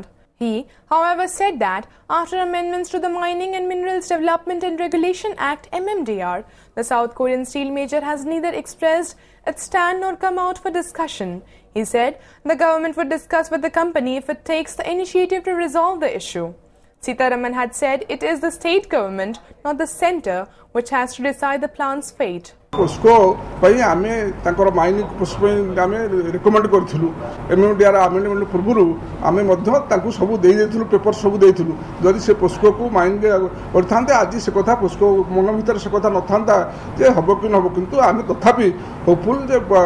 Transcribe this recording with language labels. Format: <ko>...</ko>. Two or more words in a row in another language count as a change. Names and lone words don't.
<en>He, however, said that after amendments to the Mining and Minerals Development and Regulation Act (MMDR), the South Korean steel major has neither expressed its stand nor come out for discussion. He said the government would discuss with the company if it takes the initiative to resolve the issue. Sitharaman had said it is the state government, not the centre, which has to decide the plant's fate.</en> <or>POSCO ପାଇଁ ଆମେ ତାଙ୍କର ମାଇନିଂ POSCO ପାଇଁ ଆମେ ରିକମେଣ୍ଡ କରିଥିଲୁ MMDR ଆମେଣ୍ଡମେଣ୍ଟ ପୂର୍ବରୁ ଆମେ ମଧ୍ୟ ତାଙ୍କୁ ସବୁ ଦେଇଥିଲୁ ପେପର ସବୁ ଦେଇଥିଲୁ ଯଦି ସେ POSCO କୁ ମାଇନିଂ କରିଥାନ୍ତେ ଆଜି ସେ କଥା POSCO ମନ ଭିତରେ ସେ କଥା ନଥାନ୍ତା ଯେ ହବ କି ନହବ କିନ୍ତୁ ଆମେ ତଥାପି ହୋପଫୁଲ ଯେ</or>